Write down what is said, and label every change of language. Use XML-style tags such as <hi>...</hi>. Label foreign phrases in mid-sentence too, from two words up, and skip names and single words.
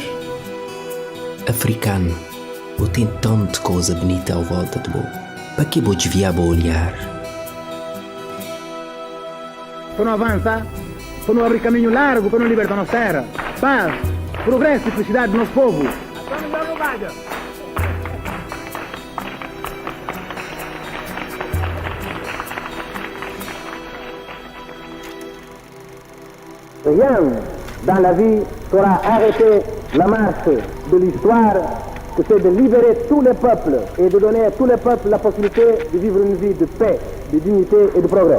<pt>Africano, eu tenho tanta coisa bonita à volta de você. Para que vou desviar o olhar? Para não avançar, para não abrir caminho largo, para não libertar nossa terra. Paz, progresso e felicidade do nosso povo.</pt> <fr>Rien dans la vie saura arrêter la marche de l'histoire que c'est de libérer tous les peuples et de donner à tous les peuples la possibilité de vivre une vie de paix, de dignité et de progrès.</fr>